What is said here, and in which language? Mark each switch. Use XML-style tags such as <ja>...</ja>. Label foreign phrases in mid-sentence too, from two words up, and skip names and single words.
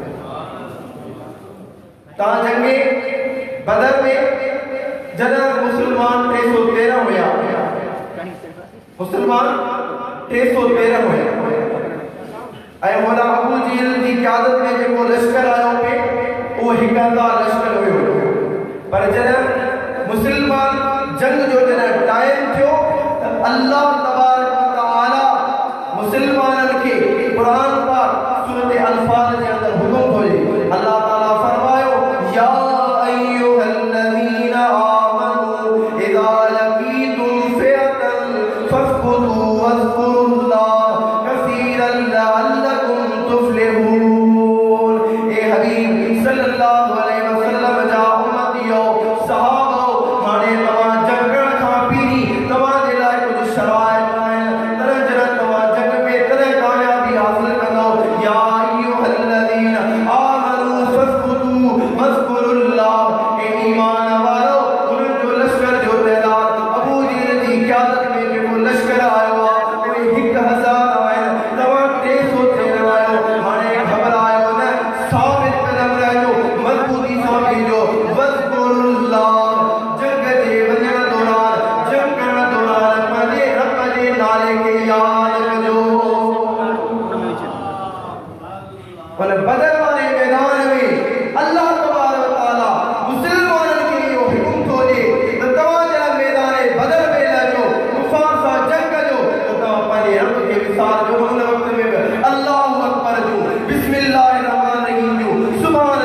<sd>तव्हां जंगे बदर में जॾहिं मुस्लमान 313 हुया, मुस्लमान 313 हुया ऐं मौला अबू जहल जी क़यादत में जेको लश्कर आयो पे उहो 1000 लश्कर हुयो। पर जॾहिं मुस्लमान जंग जो जॾहिं टाइम थियो त</sd> <ar>الله تبارك وتعالى</ar> <sd>मुस्लमाननि खे क़ुरान पाक सूरत अनफाल जे अंदरि हुकुम थो ॾे। अल्लाह ताला फरमायो</sd> <ar>يا أيها الذين آمنوا إذا لقيتم فئة فاثبتوا واذكروا الله كثيرا لعلكم تفلحون.</ar> <sd>ए हबीब</sd> <ar>صلى الله عليه وسلم</ar> <sd>जा उम्मतियो सहाबो, हाणे तव्हां जंग खां पहिरीं तव्हां जे लाइ कुझु शराइत आहिनि, तॾहिं जॾहिं तव्हां जंग में तॾहिं कामयाबी हासिल कंदो।</sd> <ar>يا أيها الذين آمنوا فاثبتوا واذكروا الله.</ar> <sd>ए ईमान वारो, उन्हनि जो लश्कर जो तइदाद अबू जहल जी क़यादत में जेको लश्कर आयो आहे उहे 1000 आहिनि, तव्हां 313 आहियो। हाणे घबरायो न, साबित कदम रहिजो, मज़बूती सां बीहो। वज़्कुरुल्लाह, जंग जे वञण दौरान, जंग करण दौरान पंहिंजे रब जे नाले खे यादि कजो। पर बदर वारे मैदान में</sd> <ar>الله تبارك وتعالى</ar> <sd>मुस्लमाननि खे इहो हुकुम थो ॾे त तव्हां जॾहिं मैदान बदर में लहिजो, कुफार सां जंग कजो, त तव्हां पंहिंजे रब खे विसारजो। हुन वक़्त में</sd> <ar>الله أكبر</ar> <sd>जो,</sd> <ar>بسم الله رحمان رحيم</ar> <sd>जो,</sd>